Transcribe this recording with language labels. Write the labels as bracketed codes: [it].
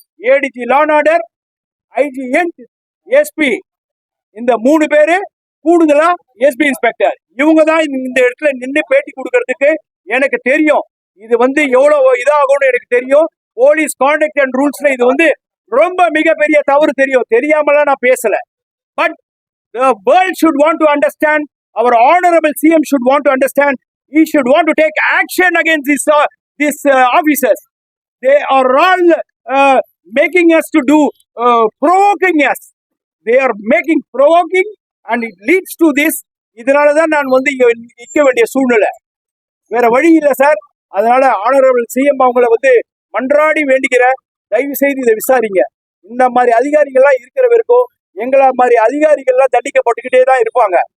[ta] ADG law and order, IG, SP, இந்த 3 பேரு கூடுதலா எஸ்பி இன்ஸ்பெக்டர், இவங்க தான் இந்த இடத்துல நின்று பேட்டி கொடுக்கறதுக்கு எனக்கு தெரியும். இது வந்து எவ்வளவு இதாகும்னு எனக்கு தெரியும். போலீஸ் கான்டக்ட் அண்ட் ரூல்ஸ்ல இது வந்து ரொம்ப மிகப்பெரிய தவறு தெரியும். தெரியாமலாம் நான் பேசல. [en] But the world should want to understand, our honorable CM should want to understand, he should want to take action against these officers. They are all making us to do, provoking us. They are making provoking and it leads to this. [ta] இதனால தான் நான் வந்து நிற்க வேண்டிய சூழ்நிலை, வேற வழி இல்லை சார். அதனால ஆனரபிள் சிஎம் அவங்களை வந்து மன்றாடி வேண்டிக்கிற, தயவு செய்து இதை விசாரிங்க. இந்த மாதிரி அதிகாரிகள்லாம் இருக்கிற வரைக்கும் எங்களை மாதிரி அதிகாரிகள்லாம் தண்டிக்கப்பட்டுக்கிட்டே தான் இருப்பாங்க.